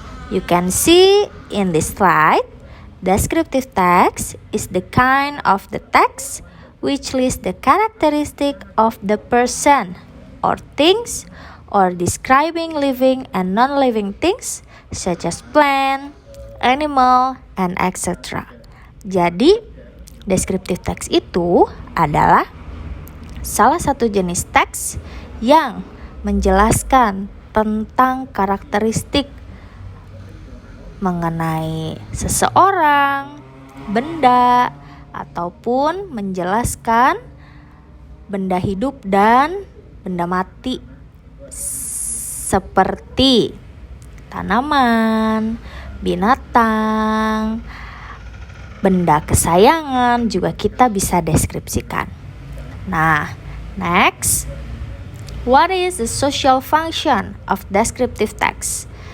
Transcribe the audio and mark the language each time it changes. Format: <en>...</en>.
<en>You can see in this slide, descriptive text is the kind of the text which lists the characteristic of the person or things or describing living and non-living things such as plant, animal, and etc.</en> <id>Jadi, descriptive text itu adalah salah satu jenis teks yang menjelaskan tentang karakteristik mengenai seseorang, benda, ataupun menjelaskan benda hidup dan benda mati seperti tanaman, binatang, benda kesayangan juga kita bisa deskripsikan.</id> <en>Nah, next, what is the social function of descriptive text?</en>